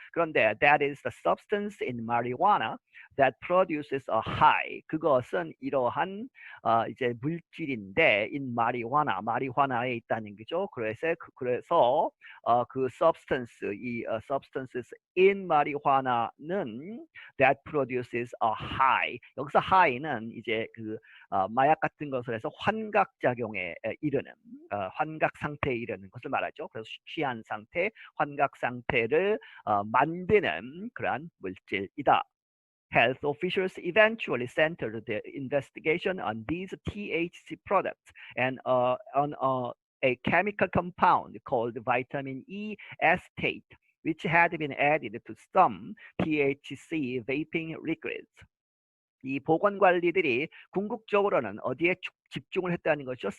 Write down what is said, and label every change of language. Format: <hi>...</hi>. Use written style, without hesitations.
<ko>그런데</ko> <en>that is the substance in marijuana that produces a high.</en> <ko>그것은 이러한 이제 물질인데</ko> <en>in marijuana,</en> <ko>마리화나에 있다는 거죠. 그래서 그 substance, 이 substances in marijuana는</ko> <en>that produces a high.</en> <ko>여기서 high는 이제 그 마약 같은 것을 해서 환각 작용에 이르는 환각 상태에 이르는 것을 말하죠. 그래서 취한 상태, 환각 상태를 만드는 그러한 물질이다.</ko> <en>Health officials eventually centered their investigation on these THC products and on a chemical compound called vitamin E acetate, which had been added to some THC vaping liquids.</en> <ko>이 보건관리들이 궁극적으로는 어디에 집중을 했다는 것이죠.</ko>